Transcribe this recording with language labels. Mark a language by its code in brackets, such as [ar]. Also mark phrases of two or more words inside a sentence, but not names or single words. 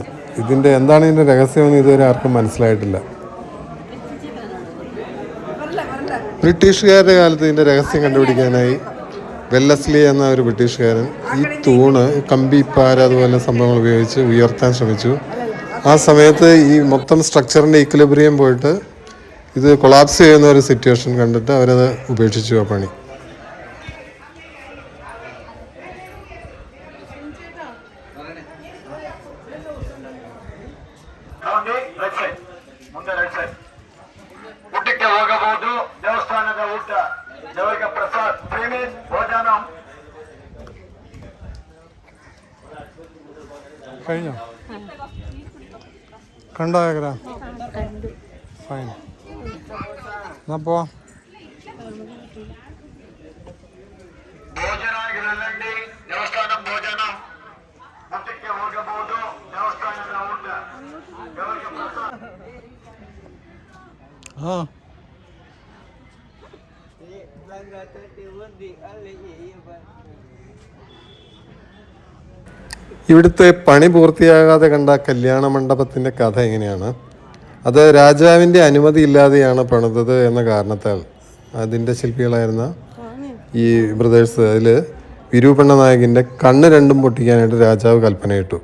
[ml] എന്താണ് ഇതിൻ്റെ രഹസ്യമെന്ന് ഇതുവരെ ആർക്കും മനസ്സിലായിട്ടില്ല. ബ്രിട്ടീഷുകാരുടെ കാലത്ത് ഇതിൻ്റെ രഹസ്യം കണ്ടുപിടിക്കാനായി വെല്ലസ്ലി എന്ന ഒരു ബ്രിട്ടീഷുകാരൻ ഈ തൂണ് കമ്പിപ്പാര അതുപോലെ സംഭവങ്ങൾ ഉപയോഗിച്ച് ഉയർത്താൻ ശ്രമിച്ചു. ആ സമയത്ത് ഈ മൊത്തം [en] structure equilibrium [ml] പോയിട്ട് ഇത് കൊളാപ്സ് ചെയ്യുന്ന ഒരു സിറ്റുവേഷൻ കണ്ടിട്ട് അവരത് ഉപേക്ഷിച്ചു ആ പണി. [kn] ಊಟಕ್ಕೆ ಹೋಗಬಹುದು. ದೇವಸ್ಥಾನದ ಊಟ ದೇವರಿಗೆ ಪ್ರಸಾದ್ ಪ್ರೇಮಿ ಭೋಜನ [ml] കഴിഞ്ഞോ? കണ്ടോ? ഫൈൻ, എന്നാ പോവാം. [kn] ಭೋಜನ ಆಗಿರಲಿ. ದೇವಸ್ಥಾನ ಭೋಜನ ಊಟಕ್ಕೆ ಹೋಗಬಹುದು. ದೇವಸ್ಥಾನದ ಊಟ ದೇವರಿಗೆ ಪ್ರಸಾದ್. [ml] ഇവിടുത്തെ പണി പൂർത്തിയാകാതെ കണ്ട കല്യാണ മണ്ഡപത്തിൻ്റെ കഥ എങ്ങനെയാണ്? അത് രാജാവിൻ്റെ അനുമതി ഇല്ലാതെയാണ് പണിതത് എന്ന കാരണത്താൽ അതിൻ്റെ ശില്പികളായിരുന്ന ഈ ബ്രദേഴ്സ് അതിൽ വിരൂപണ്ണ നായകിൻ്റെ കണ്ണ് രണ്ടും പൊട്ടിക്കാനായിട്ട് രാജാവ് കൽപ്പനയിട്ടു.